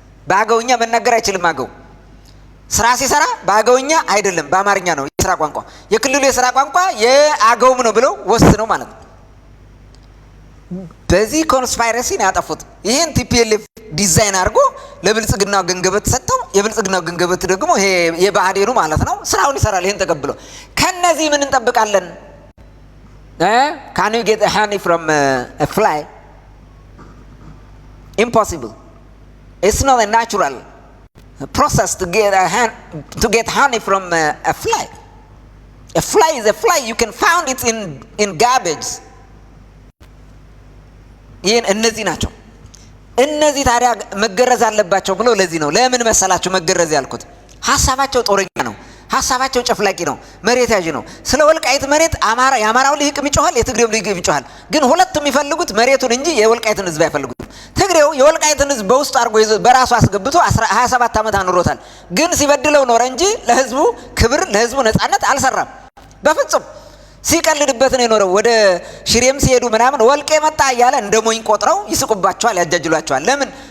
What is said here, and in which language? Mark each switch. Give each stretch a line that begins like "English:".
Amharic: በአገውኛ መናገር አይችልም። አገው ስራ ሲሰራ በአገውኛ አይደለም በአማርኛ ነው የሥራ ቋንቋ። የክልሉ የሥራ ቋንቋ የአገውም ነው ብለው ወስነው ማለት ነው። በዚህ ኮንስፓይረሲ ነው ያጠፉት። ይሄን ቲፒኤልኤፍ ዲዛይን አድርጎ ለብልጽግናው ገንገበት ሰጠው። የብልጽግናው ገንገበት ደግሞ ይሄ የባህዴኑ ማለት ነው ስራውን ይሰራል። ይሄን ተቀብሎ ከነዚህ ምን እንጠብቃለን?
English: Can you get a honey from a fly? Impossible. It's not a natural process to get honey from a fly. A fly is a fly. You can find it in garbage.
Amharic: ይሄን እነዚህ ናቸው። እነዚህ ታዲያ መገረዝ አለባቸው ብሎ ለዚህ ነው ለምን መሰላችሁ መገረዝ ያልኩት? ሐሳባቸው ጦረኛ ነው። ሐሳባቸው ጨፍላቂ ነው። መሬት ያዥ ነው። ስለ ወልቃይት መሬት የአማራው ልሂቅ ይጮሃል፣ የትግሬው ልሂቅ ይጮሃል። ግን ሁለቱም የሚፈልጉት መሬቱን እንጂ የወልቃይትን ህዝብ አይፈልጉት። ትግሬው የወልቃይትን ህዝብ በውስጡ አድርጎ በራሱ አስገብቶ 27 ዓመት አኖሮታል። ግን ሲበድለው ኖረ እንጂ ለህዝቡ ክብር ለህዝቡ ነጻነት አልሰራም በፍጹም። ሲቀልድበት ነው የኖረው። ወደ ሽሬም ሲሄዱ ምናምን ወልቄ መጣ እያለ እንደሞኝ ቆጥረው ይስቁባቸዋል፣ ያጃጅሏቸዋል። ለምን?